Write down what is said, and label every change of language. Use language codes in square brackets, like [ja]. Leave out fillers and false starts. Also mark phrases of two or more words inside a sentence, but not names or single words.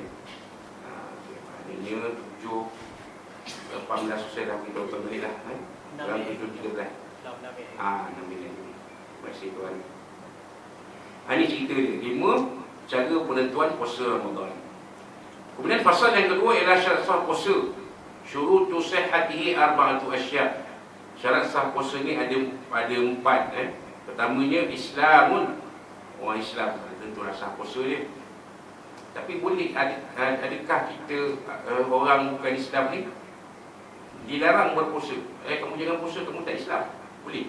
[ms] Maknanya 7 18 susah dah, kita balik lah dalam 7.13. 6 minit. Terima kasih tuan. Ini cerita dia 5 cara penentuan puasa Ramadan. Kemudian fasal yang kedua ialah syarat sah puasa. [ar] شروط صحته أربعة أشياء'. [ms] Syarat sah puasa ni ada 4. Pertamanya Islamun, orang Islam, tentulah sah puasa dia. Tapi boleh adakah kita orang bukan Islam ni dilarang berpuasa? Kamu jangan puasa, kamu tak Islam. Boleh.